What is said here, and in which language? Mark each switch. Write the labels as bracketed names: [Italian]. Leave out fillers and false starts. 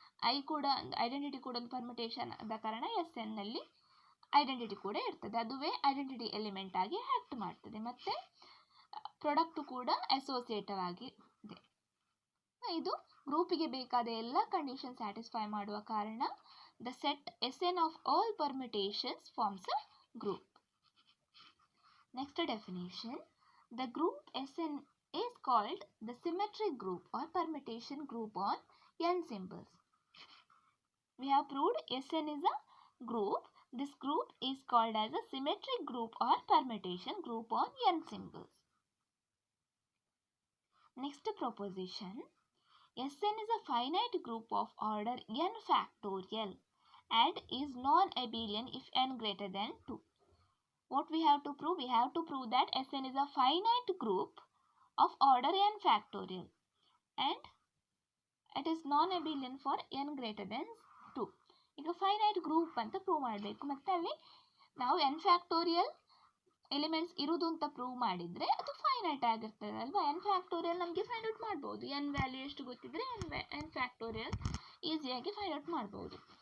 [Kannada] I ಕೂಡ identity ಕೂಡ ಒಂದು ಪರ್ಮಿಟೇಷನ್ ಆದ ಕಾರಣ SN ನಲ್ಲಿ ಐಡೆಂಟಿಟಿ ಕೂಡ ಇರ್ತದೆ, ಅದುವೇ ಐಡೆಂಟಿಟಿ ಎಲಿಮೆಂಟ್ ಆಗಿ ಆ್ಯಕ್ಟ್ ಮಾಡ್ತದೆ. ಮತ್ತು ಪ್ರಾಡಕ್ಟು ಕೂಡ ಅಸೋಸಿಯೇಟಿವ್ ಆಗಿ ಇದೆ. ಇದು ಗ್ರೂಪಿಗೆ ಬೇಕಾದ ಎಲ್ಲ ಕಂಡೀಷನ್ ಸ್ಯಾಟಿಸ್ಫೈ ಮಾಡುವ ಕಾರಣ [English] The set SN of all permutations forms a group. Next definition, the group SN is called the symmetric group or permutation group on n symbols. We have proved SN is a group. This group is called as a symmetric group or permutation group on n symbols. Next proposition, SN is a finite group of order n factorial and is non-abelian if n greater than 2. What we have to prove? We have to prove that SN is a finite group of order n factorial and it is non-abelian for n greater than 2. [Kannada] ಈಗ finite group ಅಂತ prove ಮಾಡಬೇಕು, ಮತ್ತು ಅಲ್ಲಿ ನಾವು n factorial elements ಇರುವುದು ಅಂತ prove ಮಾಡಿದರೆ ಅದು ಫೈನೈಟ್ ಆಗಿರ್ತದೆ ಅಲ್ವಾ. n ಫ್ಯಾಕ್ಟೋರಿಯಲ್ ನಮಗೆ ಫೈಂಡ್ ಔಟ್ ಮಾಡ್ಬೋದು, n ವ್ಯಾಲ್ಯೂ ಎಷ್ಟು ಗೊತ್ತಿದ್ರೆ n ಫ್ಯಾಕ್ಟೋರಿಯಲ್ ಈಸಿಯಾಗಿ ಫೈಂಡ್ ಔಟ್ ಮಾಡ್ಬೋದು.